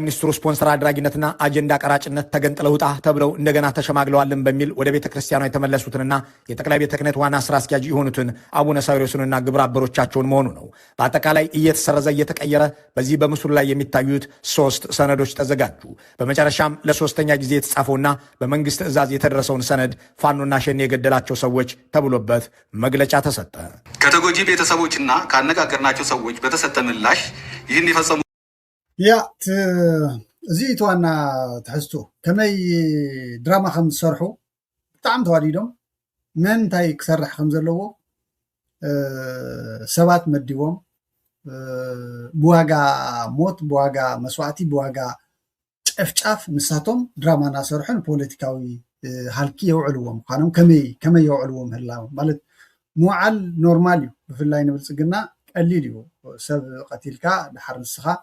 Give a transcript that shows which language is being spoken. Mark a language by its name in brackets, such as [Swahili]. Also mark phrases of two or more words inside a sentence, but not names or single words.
[Amharic] ሚኒስትሩ ስፖንሰር አድራጊነትና አጀንዳ ቀራጭነት ተገንጥለው ውጣ ተብለው እንደገና ተሸማግለዋልን በሚል ወደ ቤተ ክርስቲያኗ የተመለሱትንና የጠቅላይ ቤተ ክህነት ዋና ስራ አስኪያጅ የሆኑትን አቡነ ሳዊሮስንና ግብረ አበሮቻቸውን መሆኑ ነው። በአጠቃላይ እየተሰረዘ እየተቀየረ በዚህ በምስሉ ላይ የሚታዩት 3 ሰነዶች ተዘጋጁ። በመጨረሻም ለሶስተኛ ጊዜ የተጻፈውና በመንግስት ትዕዛዝ የተደረሰውን ሰነድ ፋኖና ሸኔ የገደላቸው ሰዎች ተብሎበት መግለጫ ተሰጠ። ከተጎጂ ቤተሰቦችና ካነጋገርናቸው ሰዎች በተሰጠ ምላሽ ይህን የፈጸሙ [Tigrinya] እዚ እቲ ዋና ትሕዝቱ ከመይ ድራማ ከም ዝሰርሑ ብጣዕሚ ተዋዲዶም ምንታይ ክሰርሕ ከም ዘለዎ ሰባት መዲቦም ብዋጋ ሞት፣ ብዋጋ መስዋዕቲ፣ ብዋጋ ጨፍጫፍ ንሳቶም ድራማ እናሰርሑን ፖለቲካዊ ሃልኪ የውዕልዎም ምኳኖም ከመይ የውዕልዎም ምህላው ማለት ምውዓል ኖርማል እዩ። ብፍላይ ንብልፅግና ቀሊል እዩ። ሰብ ቀቲልካ ድሓር ንስኻ